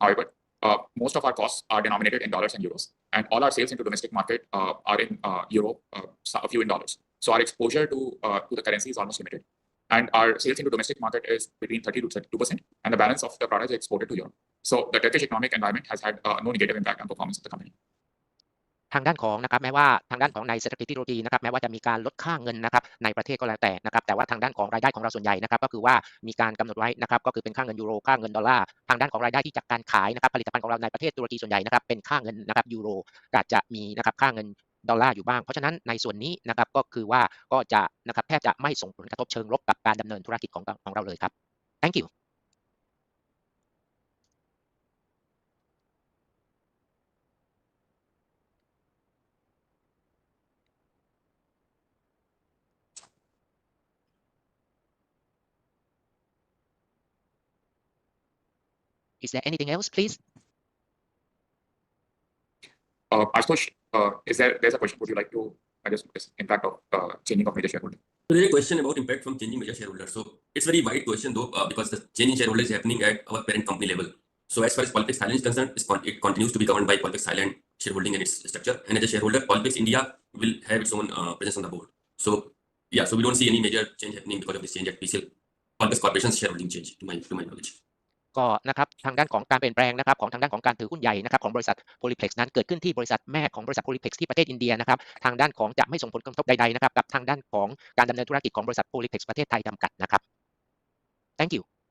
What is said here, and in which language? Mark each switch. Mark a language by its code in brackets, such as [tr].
[en] However, most of our costs are denominated in dollars and euros, and all our sales into domestic market are in euro, a few in dollars. So our exposure to the currency is almost limited, and our sales into domestic market is between 30 to 32%, and the balance of the product is exported to Europe. So the Turkish economic environment has had no negative impact on performance of the company. [th] ทางด้านของนะครับแม้ว่าทางด้านของในเศรษฐกิจที่ตุรกีนะครับแม้ว่าจะมีการลดค่าเงินนะครับในประเทศก็แล้วแต่นะครับแต่ว่าทางด้านของรายได้ของเราส่วนใหญ่นะครับก็คือว่ามีการกำหนดไว้นะครับก็คือเป็นค่าเงินยูโรค่าเงินดอลลาร์ทางด้านของรายได้ที่จากการขายนะครับผลิตภัณฑ์ของเราในประเทศตุรกีส่วนใหญ่นะครับเป็นค่าเงินนะครับยูโร อาจจะมีนะครับค่าเงินดอลลาร์อยู่บ้างเพราะฉะนั้นในส่วนนี้นะครับก็คือว่าก็จะนะครับแทบจะไม่ส่งผลกระทบเชิงลบกับการดำเนินธุรกิจของเราเลยครับ [en] Thank you Is there anything else, please? Ashutosh, there's a question. Would you like to address this impact of changing of major shareholder? So there's a question about impact from changing major shareholder. So it's very wide question though, because the change in shareholder is happening at our parent company level. So as far as POLYPLEX Thailand is concerned, it continues to be governed by POLYPLEX Thailand shareholding and its structure. And as a shareholder, POLYPLEX India will have its own presence on the board. So yeah, so we don't see any major change happening because of this change at PCL. POLYPLEX Corporation's shareholding change, to my knowledge. [th] ก็นะครับทางด้านของการเปลี่ยนแปลงนะครับของทางด้านของการถือหุ้นใหญ่นะครับของบริษัท POLYPLEX นั้นเกิดขึ้นที่บริษัทแม่ของบริษัท POLYPLEX ที่ประเทศอินเดียนะครับทางด้านของจะไม่ส่งผลกระทบใดๆนะครับกับทางด้านของการดำเนินธุรกิจของบริษัท POLYPLEX ประเทศไทยจำกัดนะครับ [en] Thank you